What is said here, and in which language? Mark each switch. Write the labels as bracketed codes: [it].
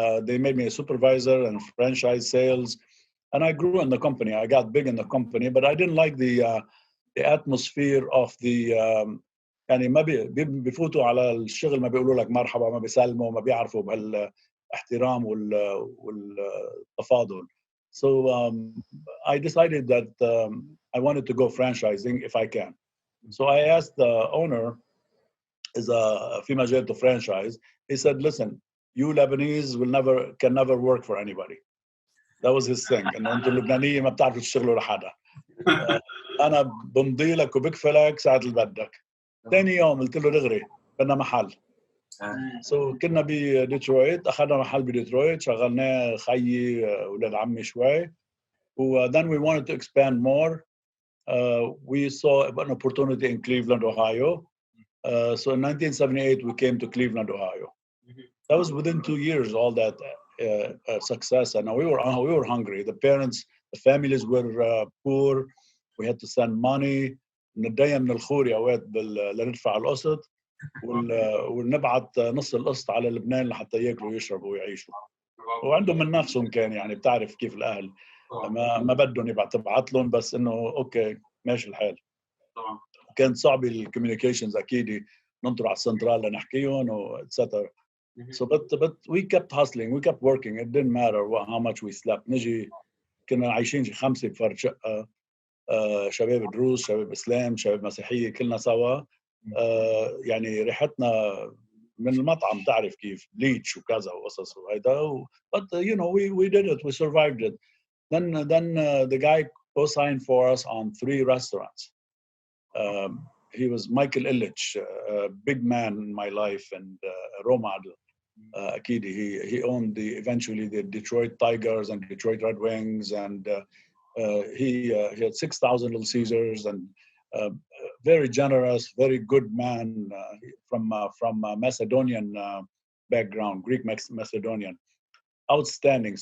[en] They made me a supervisor and franchise sales, and I grew in the company. I got big in the company, but I didn't like the atmosphere of the [ar] يعني ما بيفوتوا على الشغل، ما بيقولوا لك مرحبا، ما بيسلموا، ما بيعرفوا بهالاحترام والتفاضل. [en] So I decided that I wanted to go franchising if I can. So I asked the owner, [ar] في مجال [en] to franchise. He said, "Listen, you Lebanese can never work for anybody." That was his thing. [ar] إنه أنتوا اللبنانيين ما بتعرفوا تشتغلوا لحدا. أنا بمضي لك وبكفلك ساعة اللي بدك. ثاني يوم قلت له دغري بدنا محل. كنا بديترويت، أخذنا محل بديترويت، شغلناه خيي ولاد عمي شوي. [en] Then we wanted to expand more. we saw an opportunity in Cleveland, Ohio. So in 1978, we came to Cleveland, Ohio. That was within 2 years, all that success. And we were hungry. The families were poor. We had to send money. [ar] نتدين من الخوري اوقات لندفع القسط ونبعت نص القسط على لبنان لحتى ياكلوا ويشربوا ويعيشوا. وعندهم من نفسهم كان يعني بتعرف كيف الاهل ما بدهم تبعت لهم بس انه اوكي ماشي الحال. كانت صعبه الكوميونيكيشنز اكيد ننطر على السنترال لنحكيهم واتسترا. [en] So but we kept hustling, we kept working. It didn't matter how much we slept. [ar] نجي كنا عايشين 5 بفرد شقه. شباب دروز، شباب اسلام، شباب مسيحيه، كلنا سوا. يعني ريحتنا من المطعم تعرف كيف بليتش وكذا وقصص وهيدا. [en] But you know we did it, we survived it. Then the guy co-signed for us on 3 restaurants. He was Michael Illich, a big man in my life and a role model. [ar] أكيد [en] he owned eventually the Detroit Tigers and Detroit Red Wings, and he had 6,000 Little Caesars, and very generous, very good man from Macedonian background, Greek Macedonian, outstanding.